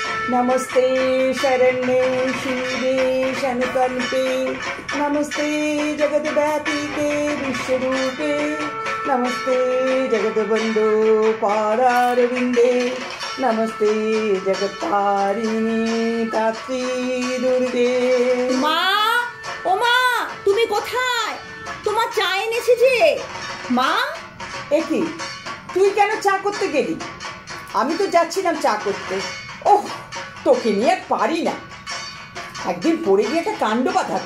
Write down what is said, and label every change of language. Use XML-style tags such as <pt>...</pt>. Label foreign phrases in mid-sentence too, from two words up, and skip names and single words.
<sa>नमस्ते शरण्ये शिवे शनुकल्पे नमस्ते जगद्व्यापीते विश्वरूपे नमस्ते जगद्बन्धो पादारविन्दे नमस्ते जगत्तारिणी तात्री दुर्गे।</sa> <bn>মা, ও মা, তুমি কোথায়? তোমার চা এনেছি যে। মা, একি তুই কেন চা করতে গেলি? আমি তো যাচ্ছিলাম চা করতে। ওহ, তোকে নিয়ে আর পারি না। একদিন পড়ে গিয়ে একটা কাণ্ড বাঁধাবি।</bn>